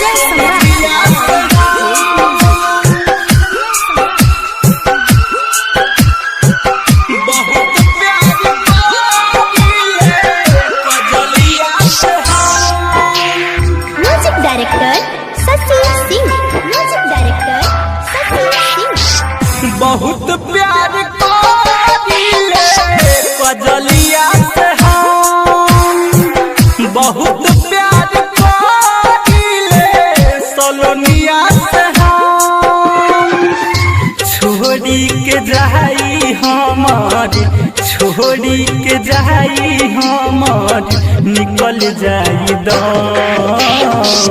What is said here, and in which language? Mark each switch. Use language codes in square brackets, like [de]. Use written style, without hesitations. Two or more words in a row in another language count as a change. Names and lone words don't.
[en] Music Director Sasi Singh. Music Director Sasi Singh. [bho] बहुत प्यार करीले कजलिया से हम, बहुत प्यार करीले सलोनिया से हम। छोड़ी के जाई हमारी, छोड़ी के जाई हमारी, निकल जाई दम।